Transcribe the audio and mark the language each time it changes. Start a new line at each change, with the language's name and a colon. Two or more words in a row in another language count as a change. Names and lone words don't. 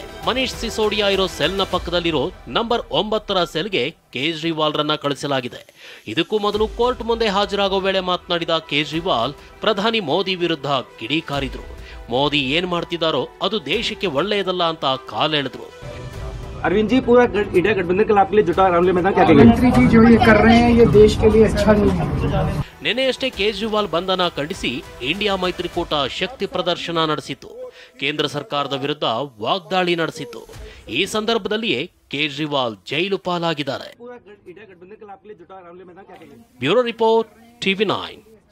Kannada: ಮನೀಶ್ ಸಿಸೋಡಿಯಾ ಇರೋ ಸೆಲ್ನ ಪಕ್ಕದಲ್ಲಿರೋ ನಂಬರ್ 9ರ ಸೆಲ್ಗೆ ಕೇಜ್ರಿವಾಲ್ರನ್ನ ಕಳಿಸಲಾಗಿದೆ. ಇದಕ್ಕೂ ಮೊದಲು ಕೋರ್ಟ್ ಮುಂದೆ ಹಾಜರಾಗೋ ವೇಳೆ ಮಾತನಾಡಿದ ಕೇಜ್ರಿವಾಲ್ ಪ್ರಧಾನಿ ಮೋದಿ ವಿರುದ್ಧ ಕಿಡಿಕಾರಿದ್ರು. ಮೋದಿ ಏನ್ ಮಾಡ್ತಿದ್ದಾರೋ ಅದು ದೇಶಕ್ಕೆ ಒಳ್ಳೆಯದಲ್ಲ ಅಂತ ಕಾಲೆಳೆದ್ರು.
Hindi: अरविंद जी, पूरा इंडिया गठबंधन के लाभ के लिए जुटा रामलीला मैदान, क्या कहेंगे? मंत्री जी जो ये कर रहे हैं ये देश के लिए अच्छा नहीं है.
Kannada: ನಿನ್ನೆಯಷ್ಟೇ ಕೇಜ್ರಿವಾಲ್ ಬಂಧನ ಖಂಡಿಸಿ ಇಂಡಿಯಾ ಮೈತ್ರಿಕೂಟ ಶಕ್ತಿ ಪ್ರದರ್ಶನ ನಡೆಸಿತು. ಕೇಂದ್ರ ಸರ್ಕಾರದ ವಿರುದ್ಧ ವಾಗ್ದಾಳಿ ನಡೆಸಿತು. ಈ ಸಂದರ್ಭದಲ್ಲಿಯೇ ಕೇಜ್ರಿವಾಲ್ ಜೈಲು ಪಾಲಾಗಿದ್ದಾರೆ.
English: Bureau report TV9.